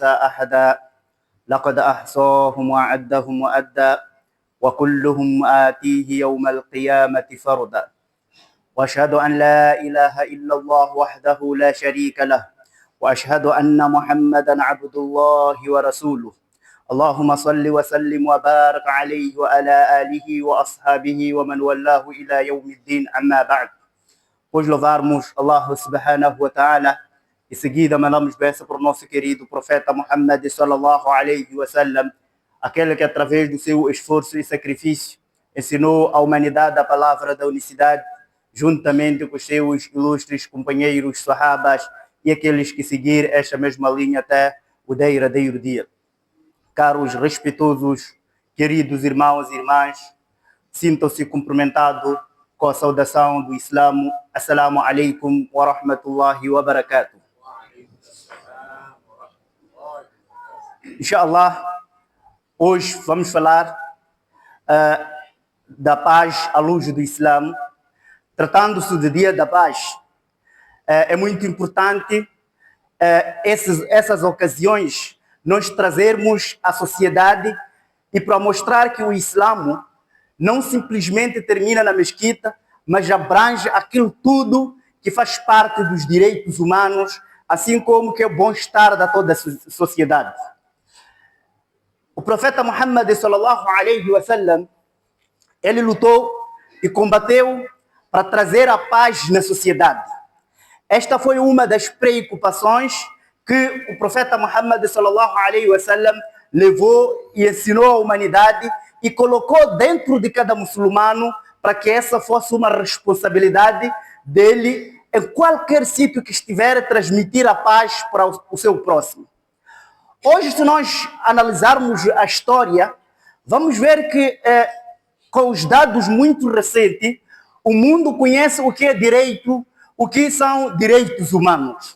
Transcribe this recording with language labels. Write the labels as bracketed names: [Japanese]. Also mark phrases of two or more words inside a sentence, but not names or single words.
[Arabic] أحدا لقد أحصاهم وعدهم وأدى وكلهم آتيه يوم القيامة فردا وأشهد أن لا إله إلا الله وحده لا شريك له وأشهد أن محمدا عبد الله ورسوله اللهم صل وسلم وبارك عليه وعلى آله وأصحابه ومن والاه إلى يوم الدين أما بعد. [Portuguese] Pois louvarmos [Arabic] الله سبحانه وتعالى [Portuguese] e seguida mandamos bênção para o nosso querido profeta Muhammad [Arabic] صلى الله عليه وسلم, [Portuguese] aquele que através do seu esforço e sacrifício ensinou à humanidade a palavra da unicidade, juntamente com os seus ilustres companheiros sahabas e aqueles que seguir esta mesma linha até o derradeiro dia. Caros, respeitosos, queridos irmãos e irmãs, sintam-se cumprimentados com a saudação do Islamo. [Arabic] السلام عليكم ورحمة الله وبركاته. Inshallah, [Portuguese] hoje vamos falar da paz à luz do Islamo. Tratando-se do Dia da Paz, é muito importante essas ocasiões nós trazermos à sociedade e para mostrar que o Islamo não simplesmente termina na mesquita, mas abrange aquilo tudo que faz parte dos direitos humanos, assim como que é o bem-estar de toda a sociedade. O profeta Muhammad [Arabic] صلى الله عليه وسلم, [Portuguese] ele lutou e combateu para trazer a paz na sociedade. Esta foi uma das preocupações que o profeta Muhammad [Arabic] صلى الله عليه وسلم [Portuguese] levou e ensinou à humanidade e colocou dentro de cada muçulmano para que essa fosse uma responsabilidade dele em qualquer sítio que estiver, transmitir a paz para o seu próximo. Hoje, se nós analisarmos a história, vamos ver que com os dados muito recentes, o mundo conhece o que é direito, o que são direitos humanos.